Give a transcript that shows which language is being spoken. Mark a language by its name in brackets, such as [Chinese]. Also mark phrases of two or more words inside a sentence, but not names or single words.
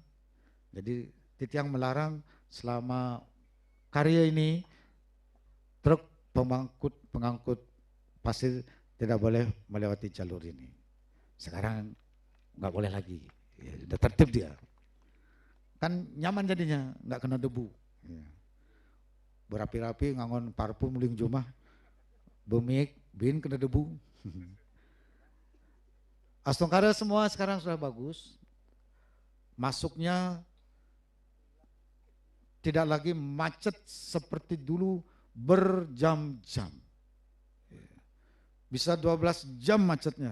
[Indonesian] Jadi titiang melarang selama karya ini truk pengangkut pasir tidak boleh melewati jalur ini. Sekarang nggak boleh lagi, ya, udah tertib dia. Kan nyaman jadinya, nggak kena debu. [Balinese] Ya. Berapi-rapi ngangon parfum ling jumah, bemik bin [Indonesian] kena debu. Astongkara semua sekarang sudah bagus. Masuknya tidak lagi macet seperti dulu berjam-jam. Bisa 12 jam macetnya.